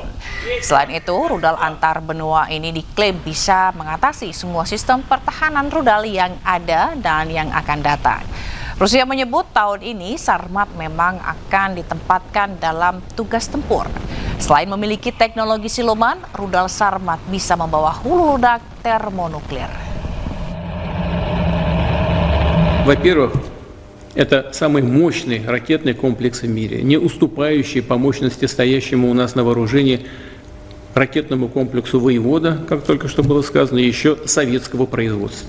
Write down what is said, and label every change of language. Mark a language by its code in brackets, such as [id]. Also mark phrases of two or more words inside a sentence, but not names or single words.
[id] Selain itu, rudal antar benua ini diklaim bisa mengatasi semua sistem pertahanan rudal yang ada dan yang akan datang. Rusia menyebut tahun ini Sarmat memang akan ditempatkan dalam tugas tempur. Selain memiliki teknologi siluman, rudal Sarmat bisa membawa hulu ledak termonuklir. [ru] Во-первых, это самый мощный ракетный комплекс в мире, не уступающий по мощности стоящему у нас на вооружении ракетному комплексу «Воевода», как только что было сказано, еще советского производства.